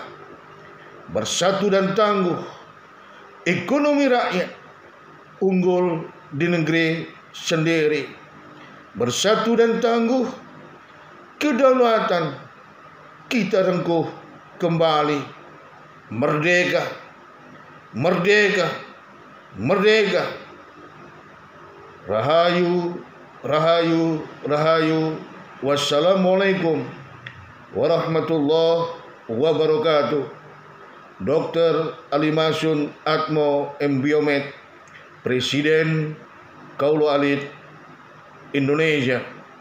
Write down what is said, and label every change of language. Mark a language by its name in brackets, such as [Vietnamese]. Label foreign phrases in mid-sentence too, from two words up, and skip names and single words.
[Indonesian] Bersatu dan tangguh, ekonomi rakyat unggul di negeri sendiri. Bersatu dan tangguh, kedaulatan kita rengkuh kembali. Merdeka, merdeka, merdeka. Rahayu, rahayu, rahayu. [Arabic] Wassalamualaikum warahmatullahi wabarakatuh. [Indonesian] Dr. Ali Masun Atmo M. Biomed, Presiden Kaulu Alit Indonesia.